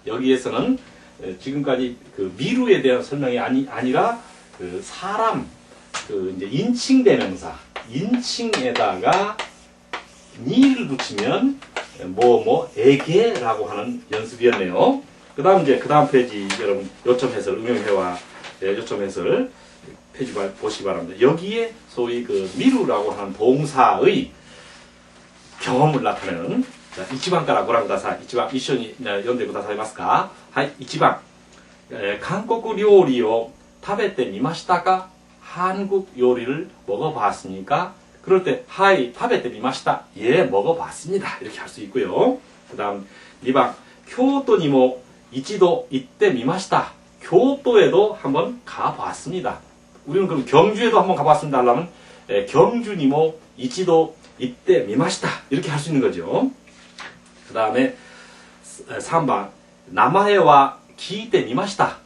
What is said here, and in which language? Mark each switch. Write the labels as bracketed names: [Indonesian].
[Korean] 여기에서는 지금까지 미루에 대한 설명이 아니라 사람 이제 인칭 대명사 인칭에다가 니를 붙이면 뭐뭐에게라고 하는 연습이었네요. 그다음 이제 그다음 페이지 여러분 요점 해설 응용해와 요점 해설 페이지 보시기 바랍니다. 여기에 소위 미루라고 하는 동사의 경험을 나타내는 이치방 [Japanese] からご覧ください。一番一緒に読んでくださいますか？はい、一番。韓国料理を食べてみましたか？ [Korean] 한국 요리를 먹어봤습니까? 그럴 때, 하이, [Japanese] 食べてみました. [Korean] 예, 먹어봤습니다. 이렇게 할 수 있고요. 그 다음, 2번, 교토니모 이치도 이때 미마시다. 교토에도 한번 가봤습니다. 우리는 그럼 경주에도 한번 가봤습니다. 하려면, 경주니모 이치도 이때 미마시다. 이렇게 할 수 있는 거죠. 그 다음에 3번 나마에와 기이때 미마시다.